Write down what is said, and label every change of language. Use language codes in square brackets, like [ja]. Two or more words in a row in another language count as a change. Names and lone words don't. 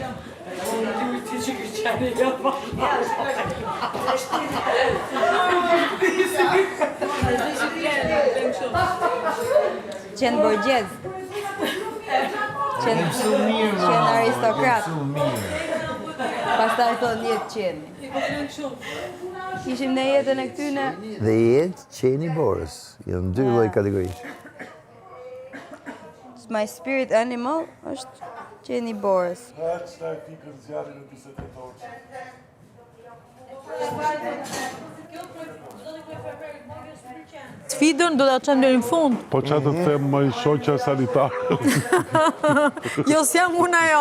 [sq] Qenë borgjez. Qenë aristokrat. Pastaj thonë jetë qeni. Ishim në jetën e këtyne. Dhe jetë qeni borës, janë dy lloj kategorish. [en] My spirit animal [sq] është qeni borës. Çfarë fikën zjarrin në 48 orë? Sfidën do ta çojmë deri në fund. Po që të them më i shoqja sanitar? Jo, s'jam unë ajo.